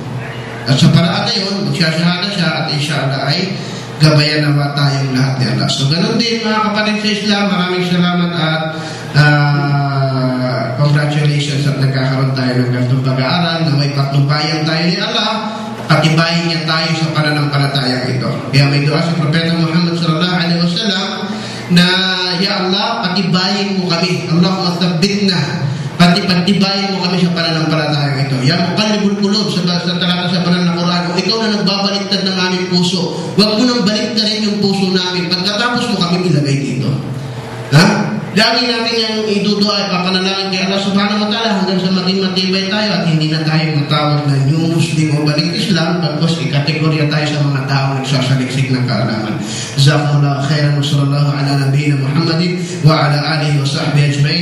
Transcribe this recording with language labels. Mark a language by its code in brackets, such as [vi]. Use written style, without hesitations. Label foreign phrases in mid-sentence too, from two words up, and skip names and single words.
[tl] At sa paraan na yun, magsasyahada siya at inshallah ay gabayan naman tayong lahat ni Allah. So, ganun din mga kapatid sa Islam, maraming salamat at congratulations at nagkakaroon tayo ng ganitong pag-aaral na may patnubayan tayo ni Allah, patibayin niya tayo sa pananampalatayang ito. Kaya may dua si Propeta Muhammad [ar] صلى الله عليه وسلم [tl] na, Ya Allah, patibayin mo kami. [ar] اللهم ثبتنا. [tl] Patibayin mo kami sa pananampalatayang ito. [ar] يا مقلب القلوب, [tl] sa talata sa banal na Quran, kung ikaw na nagbabaliktad ng aming puso, huwag mo nang baliktarin yung puso namin. Pagkatapos mo kami ilagay dito. Lagi natin yung idudua, papanalangin kay Allah [ar] سبحانه وتعالى [tl] hanggang sa maging matibay tayo at hindi na tayo matawag na [en] new Muslim [tl] o balik Islam, pagkos ikategorya tayo sa mga tao nagsasaliksik ng kaalaman. [ar] جزاكم الله خيرا وصلى الله على نبينا محمد وعلى آله وصحبه أجمعين.